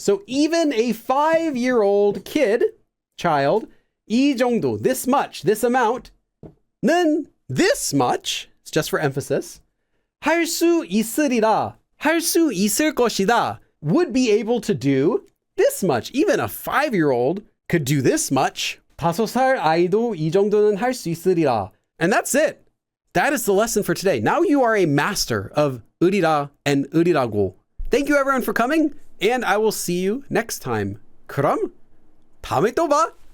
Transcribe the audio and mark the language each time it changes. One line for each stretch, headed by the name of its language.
English: So even a 5-year-old child, 이 정도, this much, this amount, 는 this much, it's just for emphasis,
Korean: 할 수 있으리라, 할 수 있을 것이다,
English: would be able to do this much. Even a 5-year-old could do this much.
Korean: 5살 아이도 이 정도는 할 수 있으리라.
English: And that's it. That is the lesson for today. Now you are a master of 으리라 and 으리라고. Thank you everyone for coming, and I will see you next time.
Korean: 그럼 다음에 또 봐.